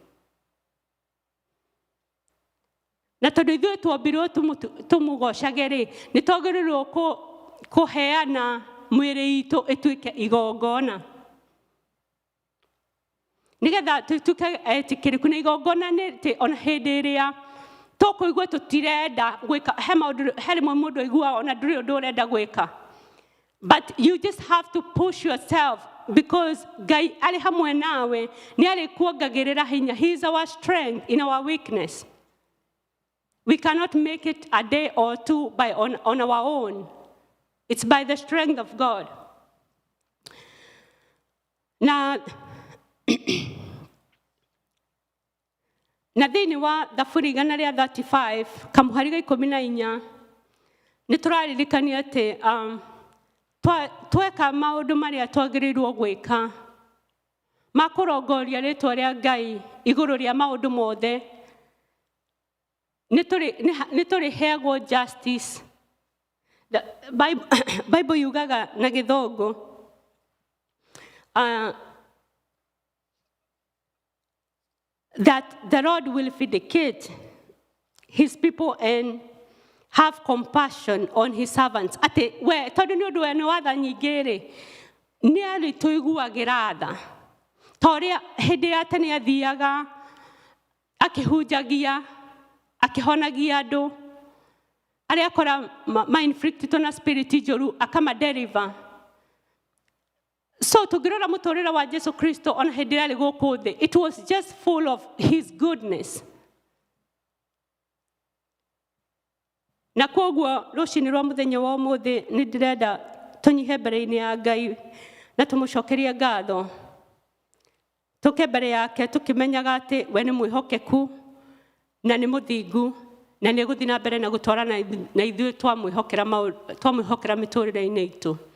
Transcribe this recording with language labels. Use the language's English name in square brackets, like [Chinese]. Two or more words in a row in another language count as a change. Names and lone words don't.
[Kikuyu] Na tondũ ithuĩ twombirwo tũmũgocage rĩ, nĩ twagĩrĩirwo kũheana mwĩrĩ itũ ĩtuĩke igongona, nĩgetha tũtuĩke etĩkĩrĩku. Na igongona nĩ atĩ ona hĩndĩ ĩrĩa tũkũigua tũtirenda gwĩka, he rĩmwe mũndũ aiguaga ona ndũrĩ ũndũ ũrenda gwĩka, [English] but you just have to push yourself, because Ngai [Kikuyu] arĩ hamwe nawe, nĩ arĩkuongagĩrĩra hinya. [English] He is our strength in our weakness. We cannot make it a day or two on our own. It's by the strength of God. [Kikuyu] Na thĩinĩ wa Thaburi igana rĩa 35 kamũhari ga 14 nĩ tũraririkania atĩ tweka maũndũ marĩa twagĩrĩirwo gwĩka ma kũrongoria rĩĩtwa rĩa Ngai igũrũ rĩa maũndũ mothe, nĩ tũrĩheagwo justice. [English] Bible [Kikuyu] yugaga na Gĩthũngũ [English] that the Lord will vindicate his people and have compassion on his servants. [Kikuyu] Ate we tondũ nĩ ũndũ we nĩ watha nyingĩ rĩ, nĩ arĩtũiguagĩra tha ta ũrĩa hĩndĩ ya tene athiaga akĩhunjagia, akĩhonagia andũ arĩa akora ma-inflictitwo na spirit njũru, akama-deliver. So tũngĩrora mũtũrĩre wa Jesu Kristo ona hĩndĩ ĩrĩa arĩ gũkũ thĩ, [English] it was just full of his goodness. [Kikuyu] Na koguo rũcinĩ rwa mũthenya wa ũmũthĩ nĩ ndĩrenda tũnyihe mbere-inĩ ya Ngai na tũmũcokerie ngatho, tũke mbere yake tũkĩmenyaga atĩ we nĩ mwĩhokeku na nĩ mũthingu, na nĩ gũthiĩ na mbere na gũtwarana na ithuĩ twamwĩhokera mĩtũrĩre-inĩ itũ.